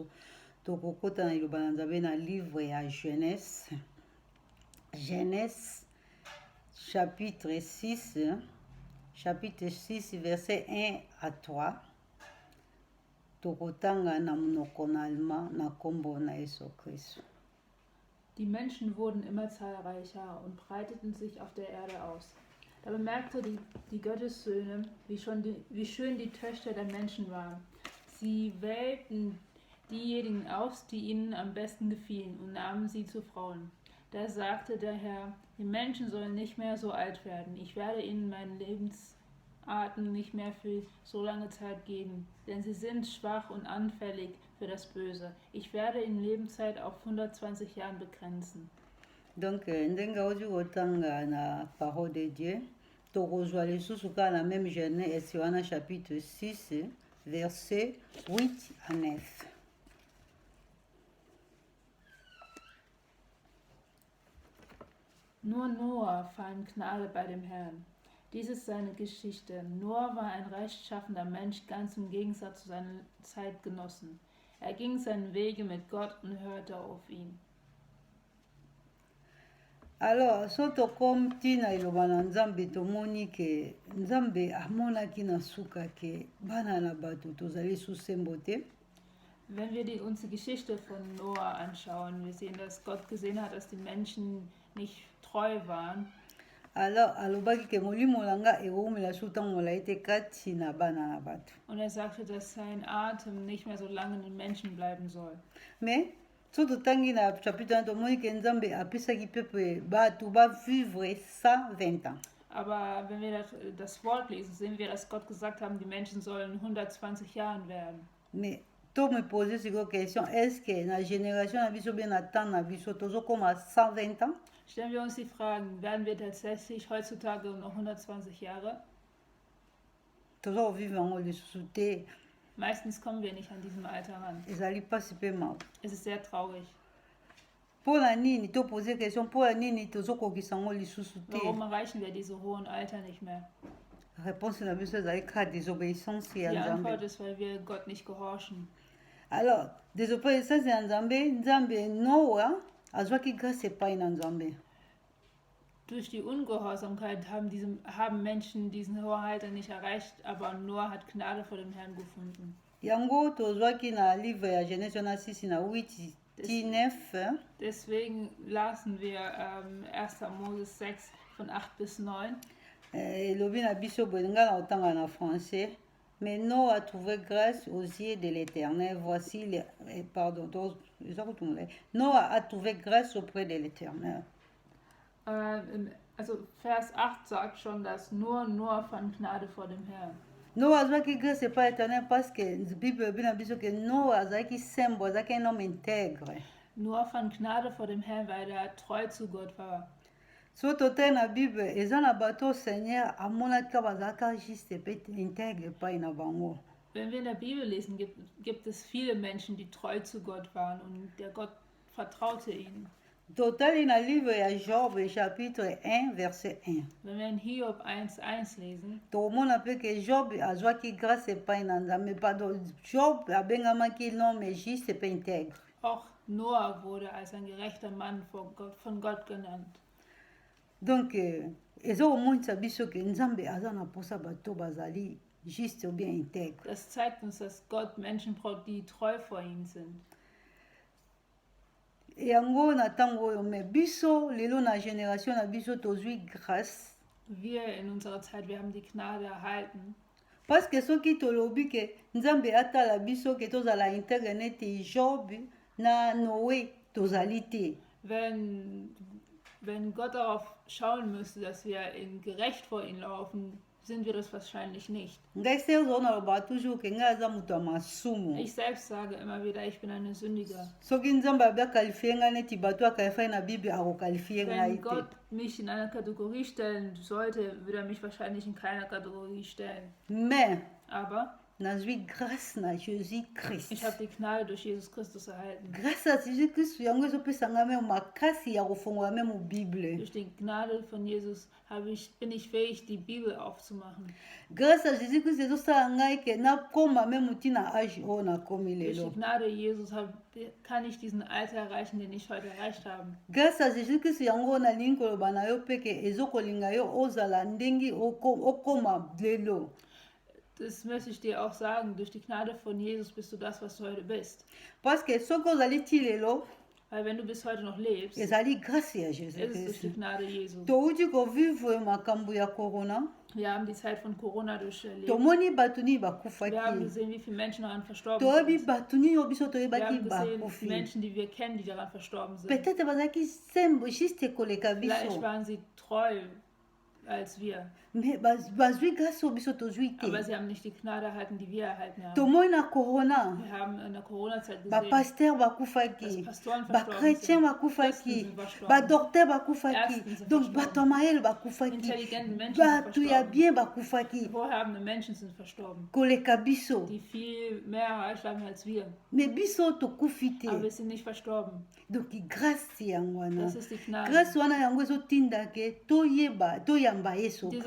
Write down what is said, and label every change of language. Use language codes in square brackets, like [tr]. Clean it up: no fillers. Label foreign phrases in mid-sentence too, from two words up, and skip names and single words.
[ln] Tokokota na liloba na Nzambe na livre ya Genèse [fr] chapitre 6 verset 1 à 3. [ln] Tokotanga na monoko na allemand na kombo na Yesu Christ. [de] Die Menschen wurden immer zahlreicher und breiteten sich auf der Erde aus. Da bemerkte die Gottessöhne, wie schön die Töchter der Menschen waren. Sie wählten diejenigen aus, die ihnen am besten gefielen, und nahmen sie zu Frauen. Da sagte der Herr, die Menschen sollen nicht mehr so alt werden. Ich werde ihnen meinen Lebensarten nicht mehr für so lange Zeit geben, denn sie sind schwach und anfällig für das Böse. Ich werde ihnen Lebenszeit auf 120 Jahren begrenzen. [ln] Donc ndenge ozi kotanga na [fr] parole de Dieu [ln] tokozwa lisusu kaka na même Genèse wana [fr] chapitre 6 verset 8 à 9. [de] Nur Noah fand Gnade bei dem Herrn. Dies ist seine Geschichte. Noah war ein rechtschaffender Mensch, ganz im Gegensatz zu seinen Zeitgenossen. Er ging seinen Wege mit Gott und hörte auf ihn. [ln] Alors so tokomi ntina eloba na Nzambe tomoni ke Nzambe amonaki na suka ke bana na bato tozali susembo te. [de] Wenn wir uns die Geschichte von Noah anschauen, wir sehen, dass Gott gesehen hat, dass die Menschen nicht treu waren. [ln] Alors alobaki ke molimo na nga ekomela so ntango molai te kati na bana na bato. [de] Und er sagte, dass sein Atem nicht mehr so lange in den Menschen bleiben soll. [ln] Mais so totangi na chapitre wana tomoni ke Nzambe apesaki pepe bato bavivre 120 ans. [de] Aber wenn wir das Wort lesen, sehen wir, dass Gott gesagt hat, die Menschen sollen 120 Jahren werden. [ln] Mais to [fr] me poser [ln] sikoyo question, [fr] est-ce que [ln] na génération na biso bien na temps na biso tozokoma 120 ans? [de] Stellen wir uns die Fragen, werden wir tatsächlich heutzutage noch 120 Jahre? [ln] Tozovivre yango lisusu te. [de] Meistens kommen wir nicht an diesem Alter ran. [ln] Ezali pasi pe mawa. [de] Es ist sehr traurig. [ln] mpona nini topose question mpona nini tozokokisa yango lisusu te. [de] Warum erreichen wir diese hohen Alter nicht mehr? [ln] Réponse na biso ezali kaka désobéissance ya [de] Die [ln] nzambe. [de] Antwort ist, weil wir Gott nicht gehorchen. [ln] Alors désobéissance ya nzambe, nzambe noa azwaki grâce epai na nzambe. [de] Durch die Ungehorsamkeit haben Menschen diesen hohen Alter nicht erreicht, aber Noah hat Gnade vor dem Herrn gefunden. [ln] Yango tozwaki na livre ya Genèse na 6 na 8 ti 9. [de] Deswegen lasen wir 1. Moses 6 von 8 bis 9. [ln] Elobi na biso boye nga na otanga na français. [fr] Mais Noé a trouvé grâce aux yeux de l'Éternel. Voici les... Pardon, Noé a trouvé grâce auprès de l'Éternel. [de] Also Vers 8 sagt schon, dass nur Noah fand Gnade vor dem Herrn. [ln] Noé azwaki grâce epai éternel [fr] parce que [ln] Bible elobi na biso ke Noé azalaki sembo, azalaki [fr] un homme intègre. [de] Noah fand Gnade vor dem Herrn, weil er treu zu Gott war. [ln] So totali na Bible eza na bato Seigneur amonaki ka bazalaka juste epai intègre epai na bango. [de] Wenn wir in der Bibel lesen, gibt es viele Menschen, die treu zu Gott waren und der Gott vertraute ihnen. [ln] Totali na livre ya Job chapitre 1 verset 1. [de] Wenn wir in Hiob 1,1 lesen, [ln] tomona mpe ke Job azwaki grâce epai na nzambe. Pardon, Job abengamaki [fr] l'homme juste [ln] epai intègre. [de] auch Noah wurde als ein gerechter Mann von Gott genannt. [ln] Donc ezokomonisa biso ke nzambe aza na posa bato bazali [fr] juste ou bien intègre. [de] Das zeigt uns, dass Gott Menschen braucht, die treu vor ihm sind. [ln] Yango na ntango oyo me biso lelo na génération na biso tozwi grâce. [de] Wir in unserer Zeit, wir haben die Gnade erhalten. [fr] Parce que [ln] soki tolobi ke nzambe atala biso ke tozala intègre neti Job na Noé tozali te. [de] Wenn Gott darauf schauen müsste, dass wir gerecht vor ihm laufen, sind wir das wahrscheinlich nicht. [ln] Ngai se ozonaloba toujours ke ngai aza moto ya masumu. [de] Ich selbst sage immer wieder, ich bin eine Sündiger. [ln] Soki nzambe abiakalifie ngai neti bato akalifai na Bible akokalifie ngai [de] Wenn [ln] te. [de] Gott mich in einer Kategorie stellen sollte, würde er mich wahrscheinlich in keiner Kategorie stellen. [ln] Mais [de] Aber [ln] nazwi grâce na Jésus Christ. [de] ich habe die Gnade durch Jesus Christus erhalten. [fr] Grâce à Jésus Christ [ln] yango ezopesa ngai meme makasi ya kofongola meme Bible. [de] Durch die Gnade von Jesus bin ich fähig, die Bibel aufzumachen. [fr] Grâce à Jésus Christ [ln] ezosala ngai ke nakoma meme ntina age oyo nakomi [de] Durch [ln] lelo. [de] die Gnade Jesus kann ich diesen Alter erreichen, den ich heute erreicht habe. [fr] Grâce à Jésus Christ [ln] yango nalingi koloba na yo mpe ke ezokolinga yo ozala ndenge okoma lelo. [de] Das möchte ich dir auch sagen, durch die Gnade von Jesus bist du das, was du heute bist. [ln] Parce que soki ozali ti lelo [de] Weil wenn du bis heute noch lebst, [ln] ezali grâce ya [de] ist [ln] Jésus [de] es durch [ln] Christ. [de] die Gnade Jesu. [ln] Touti kovivre makambo ya corona. [de] Wir haben die Zeit von Corona durcherlebt. [ln] Tomoni bato nini [de] Wir haben [ln] bakufaki. [de] gesehen, wie viele Menschen daran verstorben [ln] Toyebi [de] sind. [ln] bato nini oyo biso [de] Wir [ln] toyebaki [de] haben gesehen, die [ln] bakufi. [de] Menschen, die wir kennen, die daran verstorben sind. [ln] Peut-être bazalaki sembo juste koleka [de] Vielleicht [ln] biso. [de] waren sie treu als wir, [ln] Mais bazwi grâce oyo biso tozwi [de] aber [ln] te. [de] sie haben nicht die Gnade erhalten, die wir erhalten haben. [ln] Tomoni na corona [de] Wir haben in der Corona-Zeit gesehen, [ln] bapaster [de] dass [ln] bakufaki, [de] Pastoren verstorben [ln] bachrétien [de] sind, Christen [ln] bakufaki, [de] sind verstorben, [ln] badokter bakufaki, [de] Ärzten sind [ln] donc [de] verstorben. [ln] bato ya mayele bakufaki, [de] intelligente Menschen sind [ln] bato ya [de] verstorben, [ln] bien bakufaki [de] wohlhabende Menschen sind verstorben, [ln] koleka biso. [de] die viel mehr erreicht haben als wir, [ln] Mais biso tokufi [de] aber [ln] te. [de] wir sind nicht verstorben. [ln] Donc grâce yango wana. [de] Das ist die Gnade. [ln] Grâce wana yango ezotinda ke toyeba toyamba Yesu [de] Diese